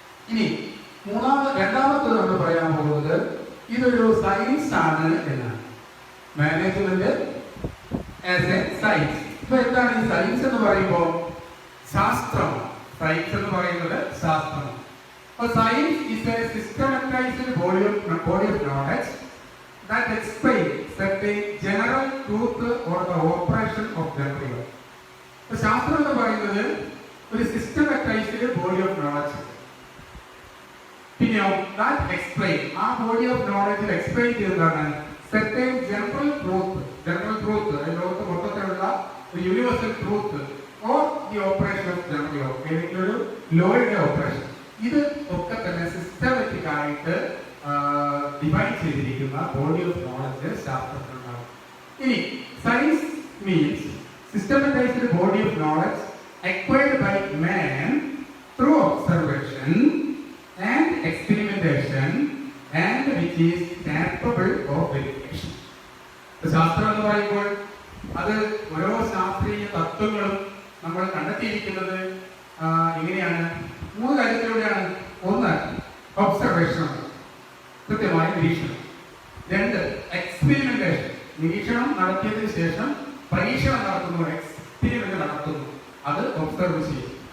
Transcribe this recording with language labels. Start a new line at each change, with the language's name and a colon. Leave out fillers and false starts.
Malayalam: ഇനി രണ്ടാമത്തത് നമ്മൾ പറയാൻ പോകുന്നത് ഇതൊരു സയൻസ് ആണ് എന്നാണ്.
English: Management as a science.
Malayalam: ഇപ്പൊ എന്താണ് ഈ സയൻസ് എന്ന് പറയുമ്പോൾ? ശാസ്ത്രമാണ്. സയൻസ് എന്ന് പറയുന്നത് ശാസ്ത്രമാണ്.
English: Science is a systematized body of knowledge that explains certain general truth or the operation of general law.
Malayalam: ശാസ്ത്രം എന്ന് പറയുന്നത് ഒരു
English: Systematized body of knowledge.
Malayalam: പിന്നെയോ ദാറ്റ് എക്സ്പ്ലെയിൻ, ആ ബോഡി ഓഫ് നോളജിൽ എക്സ്പ്ലെയിൻ ചെയ്തതാണ്
English: certain general truth
Malayalam: ലോകത്ത് മൊത്തത്തിലുള്ള ഒരു universal truth
English: or the operation of general law,
Malayalam: ഏതെങ്കിലും ഒരു ലോയുടെ ഓപ്പറേഷൻ. ഇത് ഒക്കെ തന്നെ സിസ്റ്റമാറ്റിക് ആയിട്ട് ഡിവൈഡ് ചെയ്തിരിക്കുന്ന ബോഡി ഓഫ് നോളജ് ശാസ്ത്രത്തിലുണ്ടാകും.
English: ഇനി science means systematized body of knowledge acquired by man through observation and experimentation and which is capable of verification.
Malayalam: ശാസ്ത്രം എന്ന് പറയുമ്പോൾ അത് ഓരോ ശാസ്ത്രീയ തത്വങ്ങളും നമ്മൾ കണ്ടെത്തിയിരിക്കുന്നത് എങ്ങനെയാണ്? 3 കാര്യത്തിലൂടെയാണ്. 1 ഒബ്സർവേഷൻ, കൃത്യമായ നിരീക്ഷണം. 2 എക്സ്പെരിമെന്റേഷൻ, നിരീക്ഷണം നടത്തിയതിനു ശേഷം പരീക്ഷണം നടത്തുന്നു, എക്സ്പെരിമെന്റ് നടത്തുന്നു, അത് ഒബ്സർവ് ചെയ്യും.